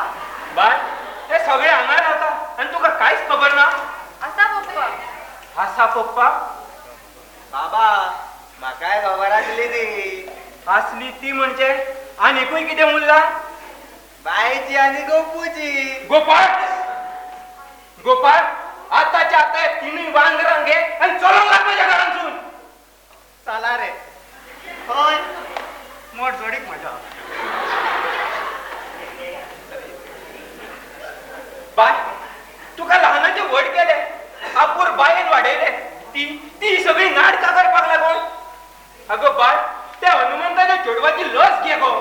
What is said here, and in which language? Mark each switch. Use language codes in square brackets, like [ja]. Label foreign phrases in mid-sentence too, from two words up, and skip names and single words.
[kok] बाय हे सगळे हांगा रावता आणि तुका काहीच खबर ना? असा पप्पा. आसा पप्पा? बाबा म्हाकाय खबर आसली ती. असली ती म्हणजे आनीकूय कितें उरला? बायची आनी गोपूची. गोपाळ, गोपाळ आताच्या आता तिन्ही वांगरांक घे आणि चलोंक लाग माझ्या घरांसून. चला रे. होय मोठ जोडीक मजा. बाय तुका लहानाचे व्हड केले, आपूर बायेन वाडयले, ती ती सगळी नाटकां करपाक लागून. अगो बाय त्या हनुमंताच्या चेडवाची लस घे गो.